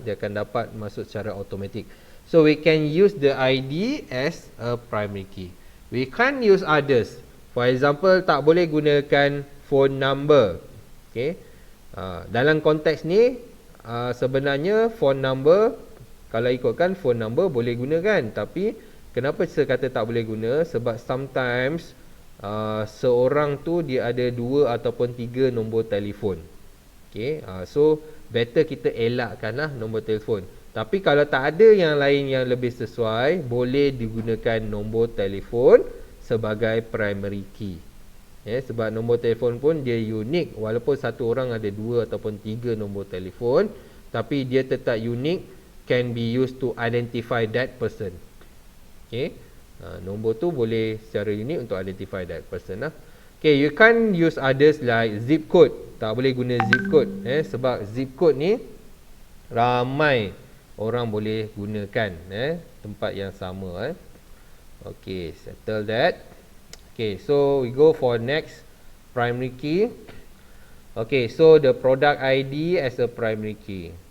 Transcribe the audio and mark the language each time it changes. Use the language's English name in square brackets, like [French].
[Malay] Dia akan dapat masuk secara automatic. [English] So we can use the ID as a primary key. We can't use others. For example, [Malay] tak boleh gunakan phone number. [English] Okay. [Malay] Dalam konteks ni, sebenarnya phone number, kalau ikutkan phone number boleh gunakan. Tapi, kenapa saya kata tak boleh guna? Sebab sometimes, seorang tu dia ada 2 ataupun 3 nombor telefon. Okay. So, better kita elakkanlah nombor telefon. Tapi kalau tak ada yang lain yang lebih sesuai, boleh digunakan nombor telefon sebagai primary key. Sebab nombor telefon pun dia unik. Walaupun satu orang ada 2 ataupun 3 nombor telefon, tapi dia tetap unik, [English] can be used to identify that person. [Malay] Okay. Nombor tu boleh secara unik untuk [English] identify that person [Malay] lah. [English] Okay, you can't use others like zip code. [Malay] Tak boleh guna zip code. Sebab zip code ni ramai orang boleh gunakan tempat yang sama. [English] Okay, settle that. Okay, so we go for next primary key. Okay, so the product ID as a primary key.